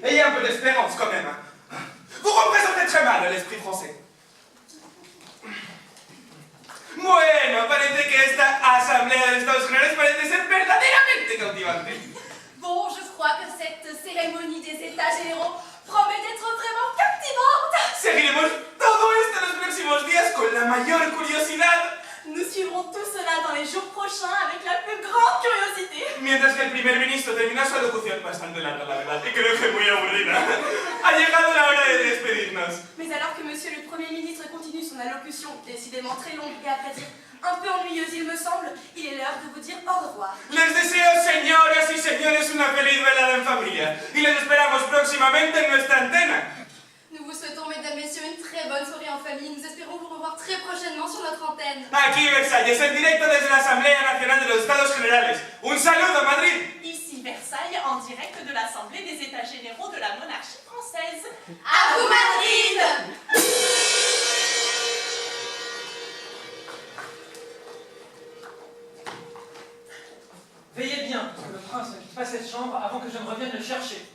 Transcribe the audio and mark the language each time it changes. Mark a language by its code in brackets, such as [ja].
[fr] Ayez un peu d'espérance quand même. Hein. Vous représentez très mal l'esprit français. [es] Bueno, parece que esta asamblea de Estados Generales parece ser verdaderamente cautivante. [fr] Bon, je crois que cette cérémonie des États généraux promet d'être vraiment captivante. [es] Seguiremos todo esto en los próximos días con la mayor curiosidad. [fr] Nous suivrons tout cela dans les jours prochains avec la plus grande curiosité. [es] Mientras que el primer ministro termina su alocución, bastante larga la verdad, y creo que muy aburrida, ha llegado la hora de despedirnos. [fr] Mais alors que monsieur le Premier ministre continue son allocution, décidément très longue et à vrai dire un peu ennuyeuse il me semble, il est l'heure de vous dire au revoir. [es] Les deseo, señoras y señores, una feliz velada en familia, y les esperamos próximamente en nuestra antena. [fr] Nous vous souhaitons, mesdames, messieurs, une très bonne soirée en famille. Nous espérons vous revoir très prochainement sur notre antenne. [es] Aquí Versalles, en directo desde la Asamblea Nacional de los Estados Generales. Un saludo, Madrid. [fr] Ici Versailles, en direct de l'Assemblée des États généraux de la monarchie française. À vous, Madrid! Veillez bien, que le prince ne quitte pas cette chambre avant que je ne revienne le chercher.